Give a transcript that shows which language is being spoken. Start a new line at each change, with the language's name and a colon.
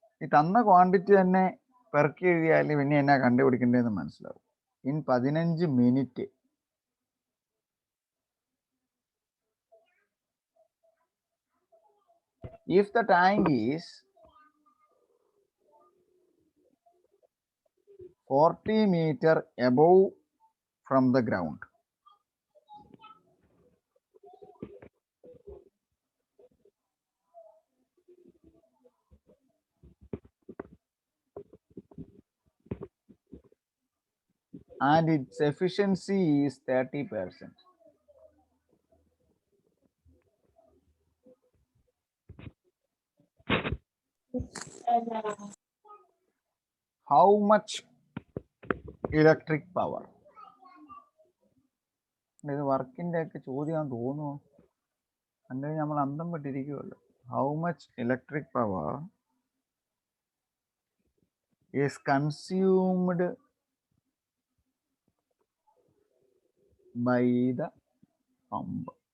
Malayalam: ഈ തന്ന ക്വാണ്ടിറ്റി തന്നെ പെറുക്കി എഴുതിയാൽ പിന്നെ എന്നാ കണ്ടുപിടിക്കേണ്ടതെന്ന് മനസ്സിലാവും.
English: In 15 minute if the tank is 40 meter above from the ground, and its efficiency is 30%. How much electric power?
Malayalam: ഇത് വർക്കിന്റെ ഒക്കെ ചോദ്യമാണെന്ന് തോന്നുന്നു. കണ്ടു നമ്മൾ അന്തം പെട്ടിരിക്കുമല്ലോ.
English: How much electric power is consumed by the pump?